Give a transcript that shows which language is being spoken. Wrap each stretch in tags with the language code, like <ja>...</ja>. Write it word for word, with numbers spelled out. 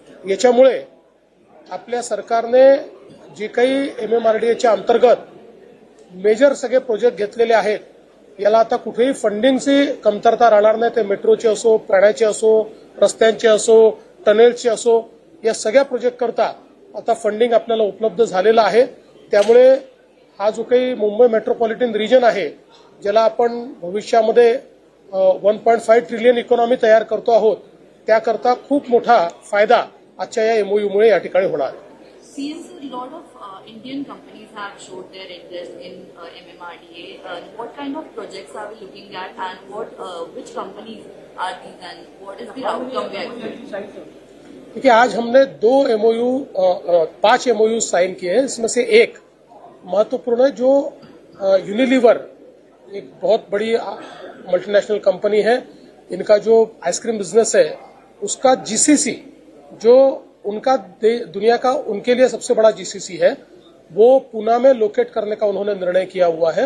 <mr>याच्यामुळे आपल्या सरकारने जे काही एम एम आर डी एच्या अंतर्गत मेजर सगळे प्रोजेक्ट घेतलेले आहेत याला आता कुठेही फंडिंगची कमतरता राहणार नाही. ते मेट्रोचे असो, पाण्याचे असो, रस्त्यांचे असो, टनेलचे असो, या सगळ्या प्रोजेक्टकरता आता फंडिंग आपल्याला उपलब्ध झालेलं आहे. त्यामुळे हा जो काही मुंबई मेट्रोपॉलिटन रिजन आहे ज्याला आपण भविष्यामध्ये one point five trillion economy तयार करतो आहोत त्याकरता खूप मोठा फायदा आजच्या या एमओयूमुळे या ठिकाणी होणार आहे.</mr> <en>C S C, a lot of uh, Indian companies have showed their interest in uh, M M R D A. Uh, what kind of projects are we looking at, and what, uh, which companies are these, and what is the outcome we are expecting?</en> <hi>देखिए, आज हमने दो MOU पांच MOU sign किए हैं. इसमें से एक महत्वपूर्ण है जो यूनिलीवर एक बहुत बड़ी मल्टीनेशनल कंपनी है. इनका जो आइसक्रीम बिजनेस है उसका जीसीसी जो उनका दुनिया का उनके लिए सबसे बड़ा जीसीसी है वो पुणे में लोकेट करने का उन्होंने निर्णय किया हुआ है.</hi>